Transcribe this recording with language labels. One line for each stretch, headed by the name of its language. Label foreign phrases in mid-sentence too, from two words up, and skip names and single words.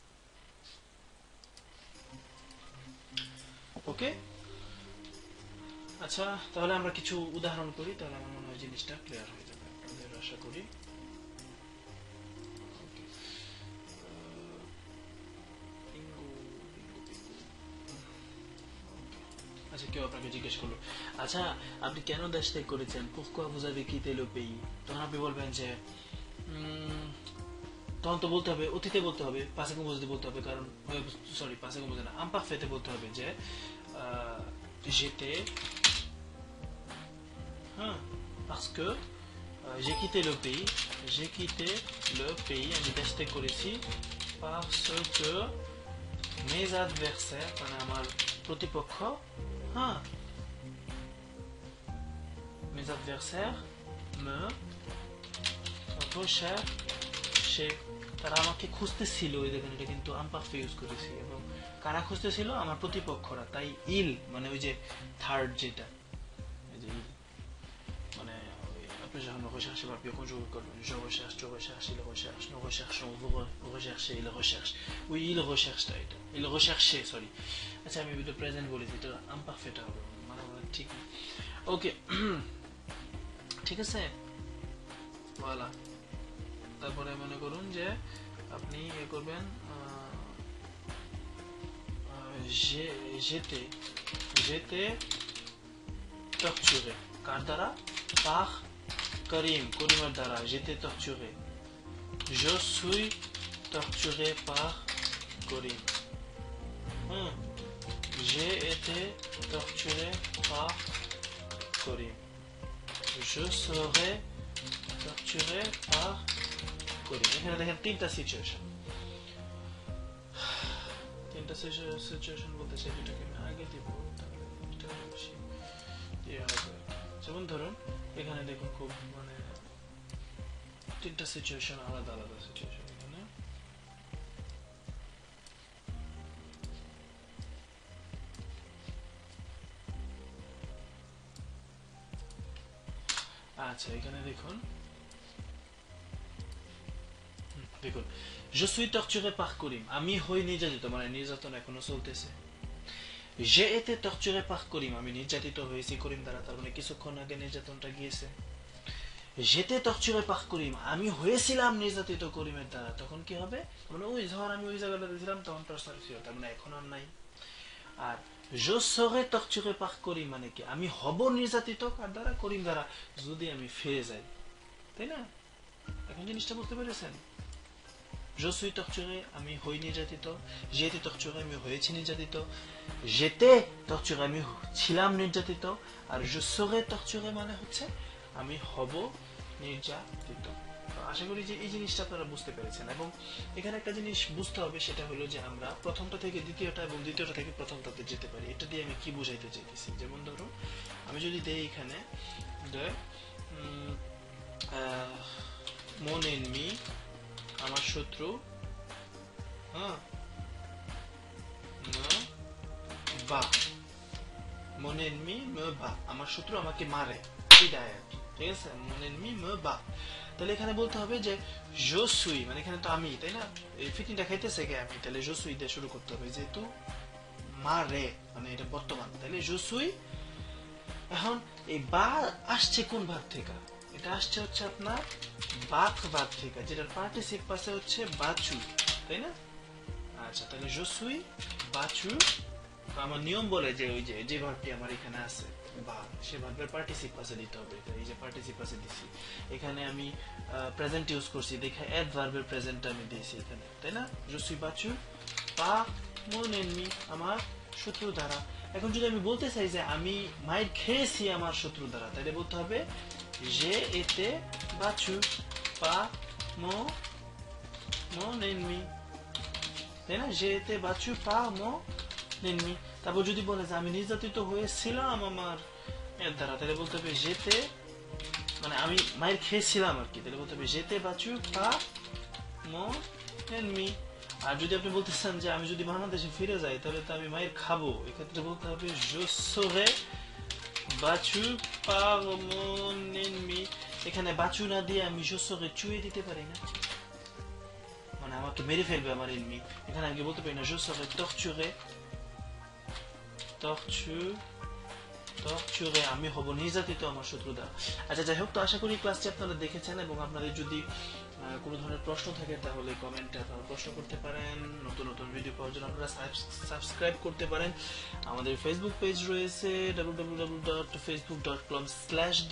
Bangla: ওকে, আচ্ছা তাহলে আমরা কিছু উদাহরণ করি, তাহলে আমার মনে হয় জিনিসটা ক্লিয়ার হয়ে যাবে, আপনাদের আশা করি। আচ্ছা, কেউ আপনাকে জিজ্ঞেস করলো আচ্ছা আপনি কেন দেশ ত্যাগ করেছেন,
French: pourquoi vous avez quitté le pays,
Bangla: তখন আপনি বলবেন যে তখন তো বলতে হবে অতীতে বলতে হবে,
French: passé composé
Bangla: বলতে হবে, কারণ সরি
French: passé composé
Bangla: না, imparfait বলতে হবে যে j'étais,
French: হ্যাঁ, parce que j'ai quitté le pays, j'ai quitté le pays,
Bangla: আমি দেশ ত্যাগ করেছি
French: parce que mes adversaires,
Bangla: মানে আমার প্রতিপক্ষ, হ্যাঁ,
French: mes adversaires me recherchaient,
Bangla: তারা আমাকে খুঁজতেছিল, এই দেখেন এটা কিন্তু imparfait ইউজ করেছি, এবং কারা খুঁজতেছিল, আমার প্রতিপক্ষরা, তাই ইল মানে ওই যে থার্ড যেটা, এই যে ইল মানে আপনি যখন rechercher বা
French: bien conjugué
Bangla: করবেন,
French: je recherche, tu recherches, il recherche, nous recherchons, vous recherchez, il recherche, oui il recherche,
Bangla: এটা
French: il recherchait,
Bangla: সরি, আচ্ছা আমি ভিডিও প্রেজেন্ট বলেছি, এটা imparfait হবে মানে ঠিক না, ওকে ঠিক আছে, ওয়ালা। তারপরে মনে করুন যে আপনি এ করবেন
French: j'étais torturé,
Bangla: কার দ্বারা, par করিমের দ্বারা,
French: j'étais torturé, je suis torturé par Corim, j'ai été torturé par Corim, je serai torturé par Corim।
Bangla: এখানে দেখেন তিনটা সিচুয়েশন, তিনটা সিচুয়েশন বলতে চাই, যেটাকে আমি আগে দিব তাহলে এটা বেশি ইয়ে হবে। যেমন ধরুন এখানে দেখুন খুব মানে তিনটা সিচুয়েশন, আলাদা আলাদা সিচুয়েশন এখানে। আচ্ছা এখানে দেখুন, দেখুন
French: je suis torturé par Corim,
Bangla: আমি হই নির্যাতিত, মানে নির্যাতন এখনো চলতেছে।
French: j'ai été torturé par Corim,
Bangla: আমি নির্যাতিত হয়েছি করিম দ্বারা, তার মানে কিছুক্ষণ আগে নির্যাতনটা গিয়েছে।
French: j'étais torturé par Corim,
Bangla: আমি হয়েছিলাম নির্যাতিত করিমের দ্বারা, তখন কি হবে, মানে ওই যখন আমি ওই জায়গাটাতে ছিলাম তখন টর্চার ছিল, তার মানে এখন আর নাই। আর
French: je serai torturé par Corim
Bangla: মানে কি, আমি হব নির্যাতিত কার দ্বারা, করিম দ্বারা, যদি আমি ফিরে যাই, তাই না? এখন জিনিসটা বুঝতে পেরেছেন?
French: je suis torturé,
Bangla: আমি হই নির্যাতিত,
French: j'ai été torturé,
Bangla: আমি হয়েছি নির্যাতিত,
French: j'étais torturé,
Bangla: আমি ছিলাম নির্যাতিত, আর
French: je serai torturé
Bangla: মানে হচ্ছে আমি হব নির্যাতিত। আশা করি যে এই জিনিসটা আপনারা বুঝতে পেরেছেন। এবং এখানে একটা জিনিস বুঝতে হবে, সেটা হলো যে আমরা প্রথমটা থেকে দ্বিতীয়টা এবং দ্বিতীয়টা থেকে প্রথমটাতে যেতে পারি। এটা দিয়ে আমি কি বোঝাইতে চাইতেছি, যেমন ধরুন আমি যদি দেই এখানে
French: mon ennemi,
Bangla: আমার শত্রু, হ্যাঁ,
French: mon ennemi me bat,
Bangla: আমার শত্রু আমাকে মারে, পিটায় আর কি, ঠিক আছে,
French: mon ennemi me bat।
Bangla: তাহলে এখানে বলতে হবে যে
French: je suis,
Bangla: মানে এখানে তো আমি, তাই না, এই ফিটিংটা খাইতেছে কে, আমি, তাহলে
French: je suis
Bangla: দিয়ে শুরু করতে হবে, যেহেতু মারে মানে এটা বর্তমান, তাহলে
French: je suis।
Bangla: এখন এই বা আসছে কোন ভাব থেকে, এটা আসছে হচ্ছে আপনার বাত ভাব থেকে, যেটার
French: participe passé
Bangla: হচ্ছে বাচু, তাই না?
French: আচ্ছা তাহলে je suis battu,
Bangla: আমার নিয়ম বলে যে ওই যে ভাবটি আমার এখানে আছে বা, সে ভার্বের পার্টিসিপাসে দিতে হবে। এই যে পার্টিসিপাসে দিছি, এখানে আমি প্রেজেন্ট ইউজ করছি, দেখে অ্যাডভার্বের প্রেজেন্ট আমি দিয়েছি এখানে, তাই না?
French: je suis battu par mon ennemi,
Bangla: আমার শত্রু দ্বারা। এখন যদি আমি বলতে চাই যে আমি মাইর খেয়েছি আমার শত্রু দ্বারা, তাহলে বলতে হবে
French: j'ai été battu par mon ennemi,
Bangla: তাই না?
French: j'ai été battu par mon ennemi।
Bangla: তারপর যদি বলে যে আমি নির্যাতিত হয়েছিলাম আমার এর দ্বারা, তাহলে বলতে হবে যেতে, মানে আমি মায়ের খেয়েছিলাম আর কি, তাহলে বলতে হবে
French: j'étais battu par mon ennemi.
Bangla: আর যদি আপনি বলতে চান যে আমি যদি বাংলাদেশে ফিরে যাই তাহলে তো আমি মায়ের খাবো, এক্ষেত্রে বলতে হবে
French: je serai battu par mon ennemi।
Bangla: এখানে বাঁচু না দিয়ে আমি
French: je serai tué
Bangla: দিতে পারি না, মানে আমার তো মেরে ফেলবে আমার এনমি। এখানে আমি বলতে পারি না
French: je serai torturé,
Bangla: আমি হব নির্যাতিত আমার শত্রু দ্বারা। আচ্ছা, যাই হোক, তো আশা করি ক্লাসটি আপনারা দেখেছেন, এবং আপনাদের যদি কোনো ধরনের প্রশ্ন থাকে তাহলে কমেন্টে আপনারা প্রশ্ন করতে পারেন। নতুন নতুন ভিডিও পাওয়ার জন্য আপনারা সাবস্ক্রাইব করতে পারেন। আমাদের ফেসবুক পেজ রয়েছে www.facebook.com/d।